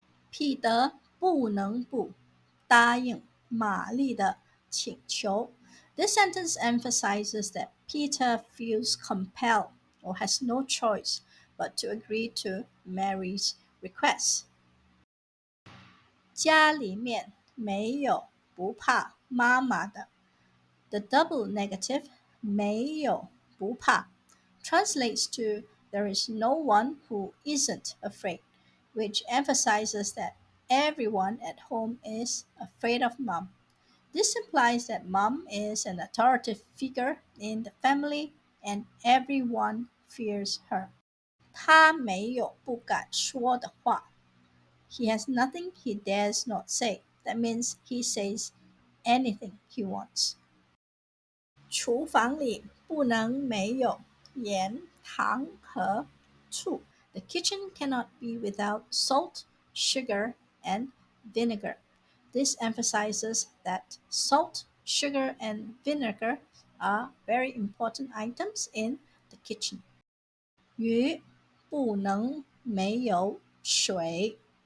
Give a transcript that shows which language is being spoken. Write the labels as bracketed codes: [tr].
[zh] 彼得不能不答应玛丽的请求。 [en] This sentence emphasizes that Peter feels compelled or has no choice but to agree to Mary's request. [zh] 家里面没有不怕妈妈的。 [en] The double negative 没有不怕 translates to there is no one who isn't afraid, which emphasizes that everyone at home is afraid of mom. This implies that mom is an authoritative figure in the family and everyone fears her. [zh] 他没有不敢说的话。 [en] He has nothing he dares not say. That means he says anything he wants. [zh] 厨房里不能没有盐、糖和醋。 [en] The kitchen cannot be without salt, sugar, and vinegar. This emphasizes that salt, sugar, and vinegar are very important items in the kitchen. [zh] 鱼不能没有水。